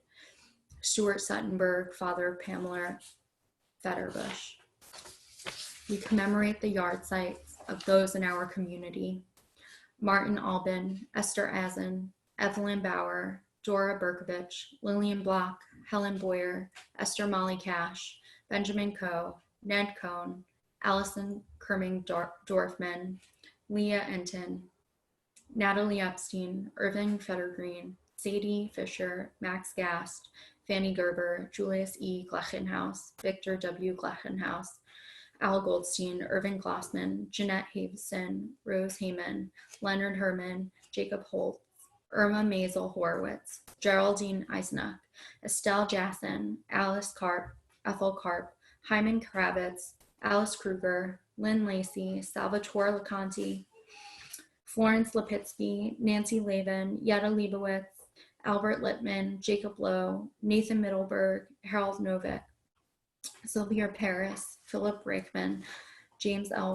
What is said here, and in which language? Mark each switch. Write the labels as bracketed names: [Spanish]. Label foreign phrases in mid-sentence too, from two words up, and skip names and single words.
[English] Stuart Suttonberg, father of Pamela Fetterbush. We commemorate the yard sites of those in our community: Martin Albin, Esther Azen, Evelyn Bauer, Dora Berkovich, Lillian Block, Helen Boyer, Esther Molly Cash, Benjamin Coe, Ned Cohn, Allison Kerming Dorfman, Leah Enton, Natalie Epstein, Irving Fettergreen, Sadie Fisher, Max Gast, Fanny Gerber, Julius E. Glechenhaus, Victor W. Glechenhaus, Al Goldstein, Irving Glossman, Jeanette Havison, Rose Heyman, Leonard Herman, Jacob Holt, Irma Maisel Horowitz, Geraldine Eisenach, Estelle Jasson, Alice Karp, Ethel Karp, Hyman Kravitz, Alice Kruger, Lynn Lacey, Salvatore Laconti, Florence Lipitsky, Nancy Lavin, Yetta Leibowitz, Albert Littman, Jacob Lowe, Nathan Middleberg, Harold Novick, Sylvia Paris, Philip Reichman, James L.